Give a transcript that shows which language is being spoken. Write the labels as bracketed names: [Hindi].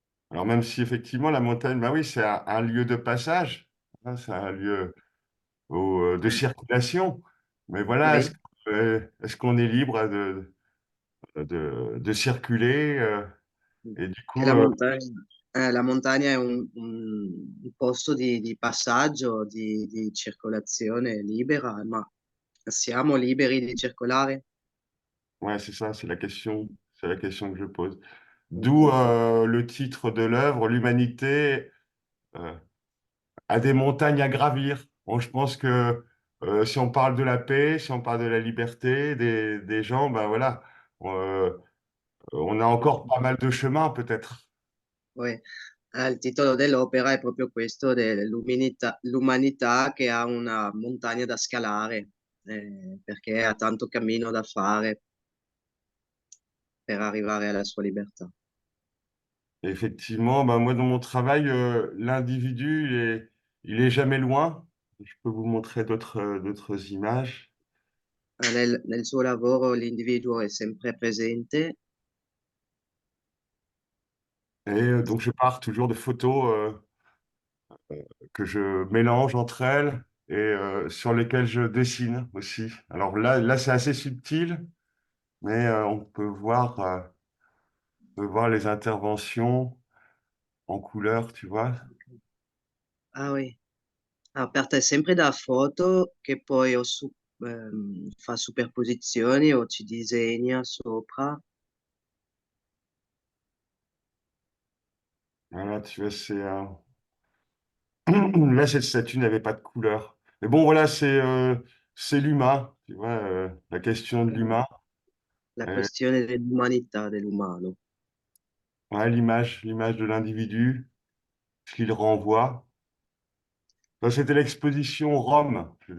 [French] Alors même si effectivement la montagne, bah oui, c'est un lieu de passage, hein, c'est un lieu de circulation. Mais voilà, Oui. est-ce qu'on est libre de circuler et du [Italian] Che la montagna è un posto di passaggio, di circolazione libera, ma siamo liberi di circolare? [French] ouais, c'est ça, c'est la question que je pose. D'où le titre de l'œuvre, l'humanité euh, a des montagnes à gravir. Bon, je pense que si on parle de la paix, si on parle de la liberté des gens, ben voilà. euh, On a encore pas mal de chemin, peut-être. [Italian] Poi, il titolo dell'opera è proprio questo, l'umanità che ha una montagna da scalare, perché ha tanto cammino da fare per arrivare alla sua libertà. [French] Et effectivement, bah, moi, dans mon travail, l'individu, il est jamais loin. Je peux vous montrer d'autres images. [Italian] Nel suo lavoro l'individuo è sempre presente. [French] Et donc, je pars toujours de photos que je mélange entre elles et sur lesquelles je dessine aussi. Alors là, c'est assez subtil, mais on peut voir les interventions en couleur, tu vois. Ah oui. [Italian] Ah, parte sempre da foto che poi fa superposizioni o ci disegna sopra. [French] Voilà, tu vois, c'est là, cette statue n'avait pas de couleur. Mais bon, voilà, c'est l'humain, tu vois, la question de l'humain, [Italian] La euh, questione dell'umanità dell'umano. [French] ouais, l'image de l'individu, ce qu'il renvoie. Ça, c'était l'exposition Rome.